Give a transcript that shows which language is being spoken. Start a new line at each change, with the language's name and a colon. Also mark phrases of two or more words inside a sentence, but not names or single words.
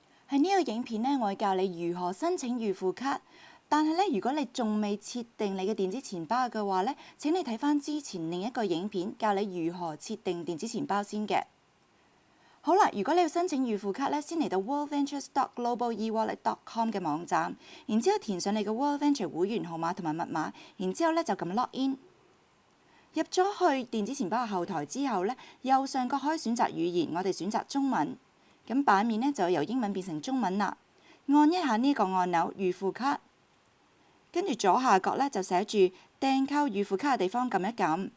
Cantonese: 喺呢個影片呢，我會教你如何申請預付卡。但係咧，如果你仲未設定你嘅電子錢包嘅話咧，請你睇返之前另一個影片，教你如何設定電子錢包先嘅。好啦，如果你要申請預付卡咧，先嚟到 worldventures.global-ewallet.com 嘅網站，然之後填上你嘅 World Venture 會員號碼同埋密碼，然之後咧就撳
English: log in。
Cantonese: 入咗去電子錢包嘅後台之後咧，右上角可以選擇語言，我哋選擇中文。咁版面咧就由英文變成中文啦。按一下呢個按鈕預付卡，跟住左下角咧就寫住訂購預付卡嘅地方撳一撳。